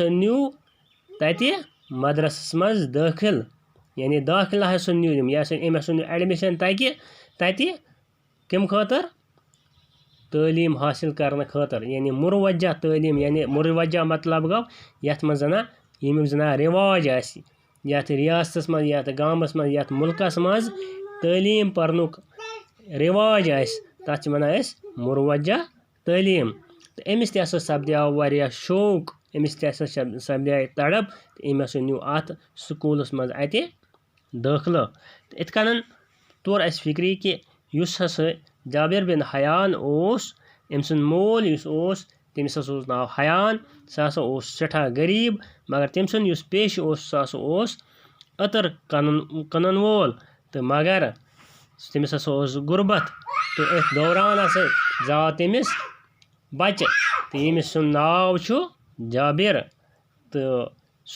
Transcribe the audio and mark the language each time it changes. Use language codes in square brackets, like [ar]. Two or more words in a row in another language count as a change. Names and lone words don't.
[ks] نیوٗ تَتہِ مدرسس منٛز دٲخِل یعنی داخلہ ہسا نیوٗ أمۍ ہسا نیوٗ ایڈمِشن تَتہِ کَمہِ خٲطرٕ تعلیٖم حٲصِل کرنہٕ خٲطرٕ یعنی مُروجہ تعلیٖم یعنی مُروجہ مطلب گوٚو یَتھ منٛز زَنہ ییٚمیُک زَنہ رِواج آسہِ یَتھ رِیاستَس منٛز یَتھ گامَس منٛز یَتھ مُلکَس منٛز تعلیٖم پرنُک رِواج آسہِ تَتھ چھِ وَنان أسۍ مُروجہ تعلیٖم تہٕ أمِس تہِ ہسا سپدیو واریاہ شوق أمِس تہِ ہسا سپدے تڑپ تہٕ أمۍ ہسا نیوٗ اَتھ سکوٗلَس منٛز اَتہِ دٲخلہٕ تہٕ یِتھ کٔنۍ توٚر اَسہِ فِکری کہِ یُس ہسا جابر بن حیان اوس أمۍ سُنٛد مول یُس اوس تٔمِس ہسا اوس ناو حیان سُہ ہسا اوس سٮ۪ٹھاہ غریٖب مگر تٔمۍ سُنٛد یُس پیشہٕ اوس سُہ ہسا اوس عطر کٕنن وول تہٕ مگر تٔمِس ہسا اوس غُربت تہٕ أتھۍ دوران ہسا زاو تٔمِس بَچہٕ تہٕ ییٚمِس سُنٛد ناو چھُ جابر تہٕ سُہ